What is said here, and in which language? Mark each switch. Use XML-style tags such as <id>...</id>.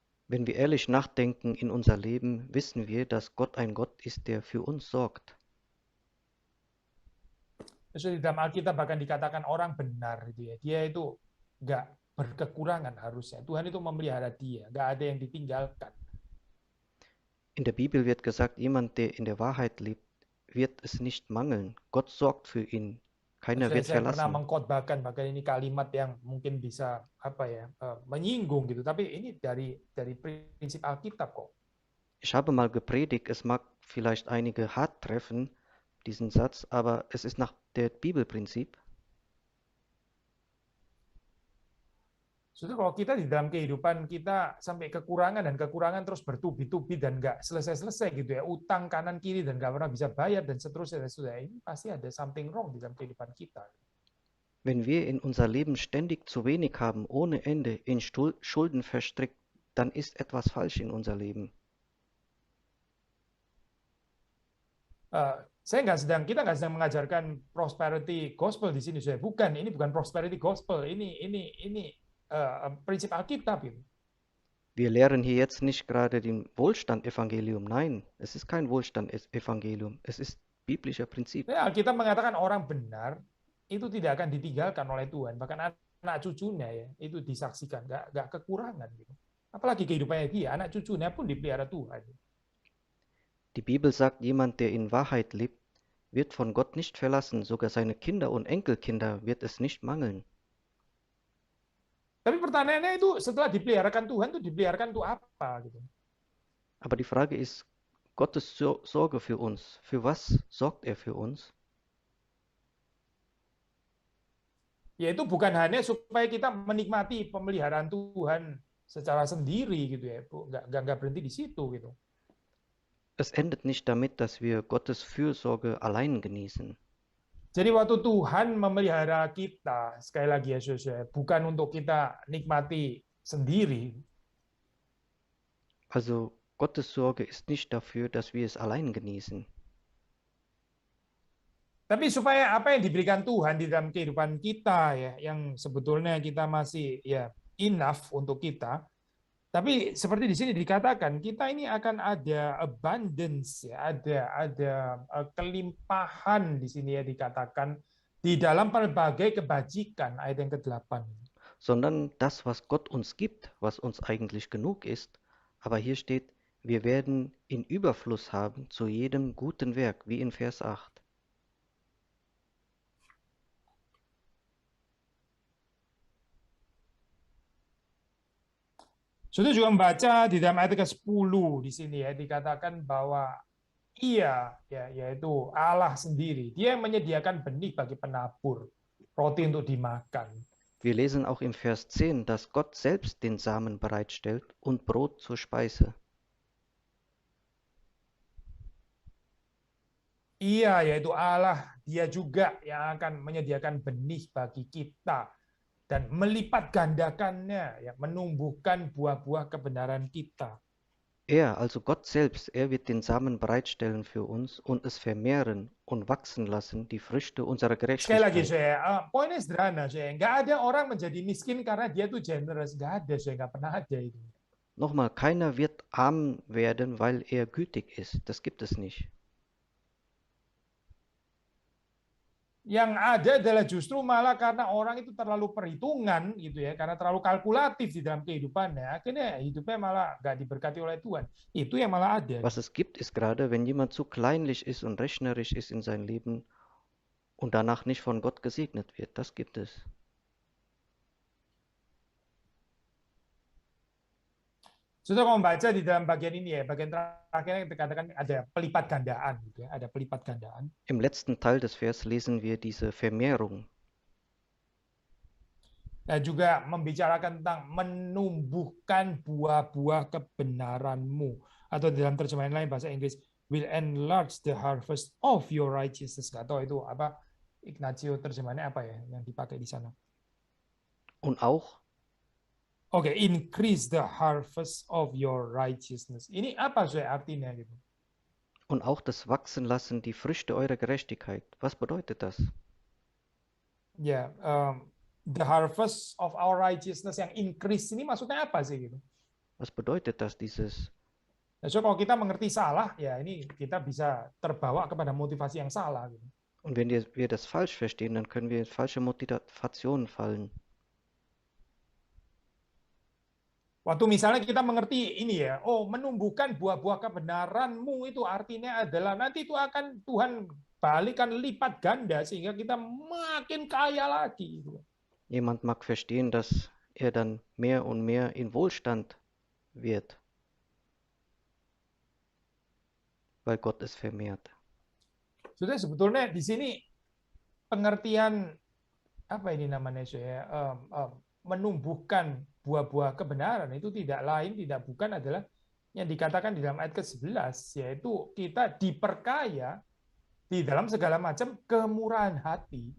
<de>Wenn wir ehrlich nachdenken in unser Leben, wissen wir, dass Gott ein Gott ist, der für uns sorgt.</de> <id>Di dalam Alkitab bahkan dikatakan orang benar itu ya, dia itu nggak berkekurangan harusnya. Tuhan itu memelihara dia, nggak ada yang ditinggalkan.</id> <de>In der Bibel wird gesagt, jemand, der in der Wahrheit lebt, wird es nicht mangeln. Gott sorgt für ihn. Keiner wird</de> <id>Saya pernah</id> <de>verlassen.</de> <id>mengkhotbahkan bahkan ini kalimat yang mungkin bisa menyinggung gitu, tapi ini dari prinsip Alkitab kok.</id> <de>Ich habe mal gepredigt, es mag vielleicht einige hart treffen, diesen Satz, aber es ist nach der Bibelprinzip.</de> <id>Saudara, kalau kita di dalam kehidupan kita sampai kekurangan dan kekurangan terus bertubi-tubi dan nggak selesai-selesai gitu ya, utang kanan kiri dan nggak pernah bisa bayar dan seterusnya, ini pasti ada</id> <en>something wrong</en> <id>di dalam kehidupan kita.</id> <de>Wenn wir in unser Leben ständig zu wenig haben, ohne Ende, in Schulden verstrickt, dann ist etwas falsch in unser Leben.</de> <id>Kita nggak sedang mengajarkan prosperity gospel di sini, saya bukan. Ini bukan prosperity gospel. Ini prinsip Alkitab itu.</id> <de>Wir lehren hier jetzt nicht gerade den Wohlstand-Evangelium. Nein, es ist kein Wohlstand-Evangelium. Es ist biblischer Prinzip.</de> <id>Ya, Alkitab mengatakan orang benar itu tidak akan ditinggalkan oleh Tuhan. Bahkan anak cucunya ya itu disaksikan, nggak kekurangan gitu. Apalagi kehidupannya dia, anak cucunya pun dipelihara Tuhan.</id> <de>Die Bibel sagt, jemand, der in Wahrheit lebt, wird von Gott nicht verlassen. Sogar seine Kinder und Enkelkinder wird es nicht mangeln.</de> <id>Tapi pertanyaannya itu setelah dipeliharakan Tuhan, itu dipeliharakan untuk apa gitu?</id> <de>Aber die Frage ist, Gottes Sorge für uns. Für was sorgt er für uns?</de> <id>Yaitu bukan hanya supaya kita menikmati pemeliharaan Tuhan secara sendiri gitu ya, Bu. Nggak berhenti di situ gitu.</id> <de>Es endet nicht damit, dass wir Gottes Fürsorge allein genießen.</de> <id>Jadi waktu Tuhan memelihara kita, sekali lagi ya saudara, bukan untuk kita nikmati sendiri,</id> <de>Also Gottes Sorge ist nicht dafür, dass wir es allein genießen,</de> <id>tapi supaya apa yang diberikan Tuhan di dalam kehidupan kita ya, yang sebetulnya kita masih ya enough untuk kita. Tapi seperti di sini dikatakan, kita ini akan ada abundance ya, ada kelimpahan di sini ya dikatakan di dalam pelbagai kebajikan, ayat yang ke-8.</id> <de>sondern das, was Gott uns gibt, was uns eigentlich genug ist. Aber hier steht, wir werden in Überfluss haben zu jedem guten Werk, wie in Vers 8.</de> <id>Sudah juga membaca di dalam ayat ke-10 di sini ya dikatakan bahwa Ia ya yaitu Allah sendiri, Dia yang menyediakan benih bagi penabur, roti untuk dimakan.</id> <de>Wir lesen auch im Vers 10, dass Gott selbst den Samen bereitstellt und Brot zur Speise.</de> <id>Ia yaitu Allah, Dia juga yang akan menyediakan benih bagi kita dan melipat gandakannya, ya, menumbuhkan buah-buah kebenaran kita.</id> <de>Also Gott selbst, wird den Samen bereitstellen für uns und es vermehren und wachsen lassen, die Früchte unserer</de> <id>Sekali lagi saya, poinnya sederhana saya, nggak ada orang menjadi miskin karena dia tuh generous, nggak ada, saya nggak pernah ada itu.</id> <de>Nochmal, keiner wird arm werden, weil er gütig ist. Das gibt es nicht.</de> <id>Yang ada adalah justru malah karena orang itu terlalu perhitungan gitu ya, karena terlalu kalkulatif di dalam kehidupannya, akhirnya hidupnya malah nggak diberkati oleh Tuhan. Itu yang malah ada.</id> <de>Was es gibt, ist gerade, wenn jemand zu kleinlich ist und rechnerisch ist in sein Leben und danach nicht von Gott gesegnet wird. Das gibt es.</de> <id>Sudah kalau membaca di dalam bagian ini ya, bagian terakhir yang dikatakan ada pelipat gandaan, gitu ya, ada pelipat gandaan.</id> <de>Im letzten Teil des Vers lesen wir diese Vermehrung.</de> <id>Dan juga membicarakan tentang menumbuhkan buah-buah kebenaranmu. Atau dalam terjemahan lain bahasa Inggris,</id> <en>will enlarge the harvest of your righteousness.</en> <id>Nggak tahu itu apa, Ignacio terjemahannya apa ya yang dipakai di sana.</id> <de>Und auch</de> <en>Oke, increase the harvest of your righteousness.</en> <id>Ini apa saya artinya gitu?</id> <de>Und auch das Wachsen lassen die Früchte eurer Gerechtigkeit. Was bedeutet das?</de> <id>Ya,</id> <en>the harvest of our righteousness</en> <id>yang increase ini maksudnya apa sih gitu?</id> <de>Was bedeutet das, dieses?</de> <id>Nah, so kalau kita mengerti salah, ya ini kita bisa terbawa kepada motivasi yang salah gitu.</id> <de>Und wenn wir das falsch verstehen, dann können wir in falsche Motivationen fallen.</de> <id>Waktu misalnya kita mengerti ini ya, oh menumbuhkan buah-buah kebenaranmu itu artinya adalah nanti itu akan Tuhan balikan lipat ganda sehingga kita makin kaya lagi.</id> <de>Jemand mag verstehen, dass er dann mehr und mehr in Wohlstand wird, weil Gott es vermehrt.</de> <id>Sudah sebetulnya di sini pengertian apa ini namanya saya menumbuhkan buah-buah kebenaran itu tidak lain, tidak bukan adalah yang dikatakan di dalam ayat ke-11, yaitu kita diperkaya di dalam segala macam kemurahan hati.</id>